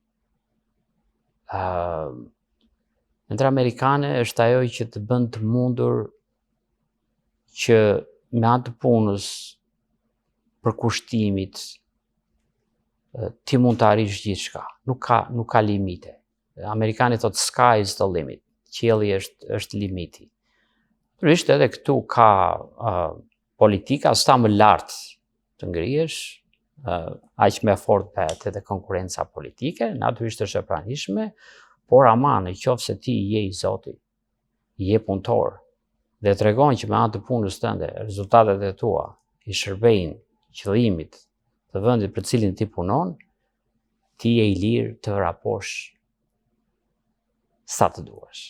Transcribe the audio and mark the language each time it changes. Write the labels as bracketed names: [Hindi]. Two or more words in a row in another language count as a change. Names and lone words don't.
[Albanian] Ëndra amerikane është ajo që të bën të mundur që me anë të punës për kushtimit ti mund të arrish gjithçka. Nuk ka limite. Amerikanët thotë [English] sky is the limit. [Albanian] Qielli është limiti. Natyrisht edhe këtu ka politika sa më lart të ngrihesh, aq më fort bëhet edhe konkurenca politike, natyrisht është e pranishme, por aman, nëse ti je i Zoti, je punëtor dhe tregon që me anë të punës tënde, rezultatet e tua i shërbejnë qëllimit të vendit për cilin ti punon, ti je i lirë të vraposh sa të duash.